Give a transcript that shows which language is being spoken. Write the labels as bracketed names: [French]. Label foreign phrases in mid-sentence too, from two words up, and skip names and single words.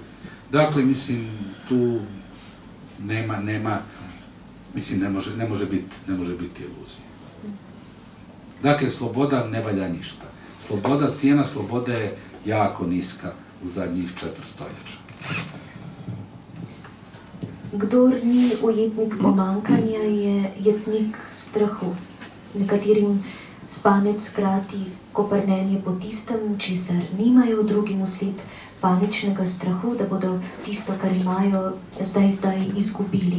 [Croatian] Dakle, mislim, tu nema, mislim, ne može biti iluzija. Dakle, sloboda ne valja ništa. Cijena slobode je jako niska u zadnjih 4 stoljeća. [Slovenian] Kdor ni ujetnik pomankanja, je jetnik strahu. Nekaterim spanec krati koprnenje po tistem, česar nimajo, drugim vsled paničnega strahu, da bodo tisto, kar imajo, zdaj izgubili.